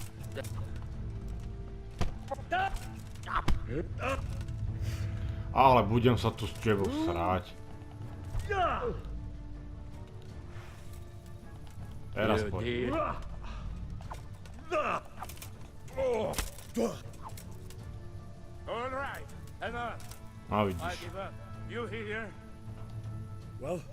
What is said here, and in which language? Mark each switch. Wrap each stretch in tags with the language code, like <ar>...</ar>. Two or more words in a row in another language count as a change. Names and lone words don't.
<sk>Ale budem sa tu s tebou srať. Teraz poď.</sk> <en>All right, enough.</en> <sk>No</sk> <en>I</en> <sk>vidíš.</sk> <en>give up. You here? Well,</en>